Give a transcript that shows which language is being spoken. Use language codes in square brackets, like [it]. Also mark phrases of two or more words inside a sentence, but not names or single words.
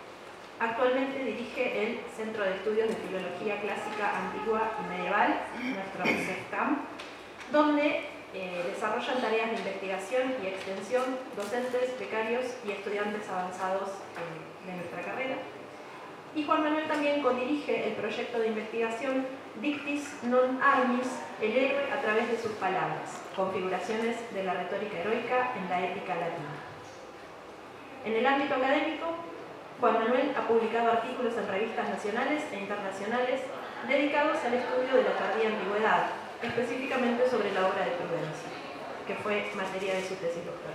[es] Actualmente dirige el Centro de Estudios de Filología Clásica Antigua y Medieval, nuestro CEFCAM, donde desarrollan tareas de investigación y extensión docentes, becarios y estudiantes avanzados de nuestra carrera. Y Juan Manuel también codirige el proyecto de investigación [la] Dictis non armis, [es] el héroe a través de sus palabras, configuraciones de la retórica heroica en la épica latina. En el ámbito académico, Juan Manuel ha publicado artículos en revistas nacionales e internacionales dedicados al estudio de la tardía antigüedad, específicamente sobre la obra de Prudencio, que fue materia de su tesis doctoral.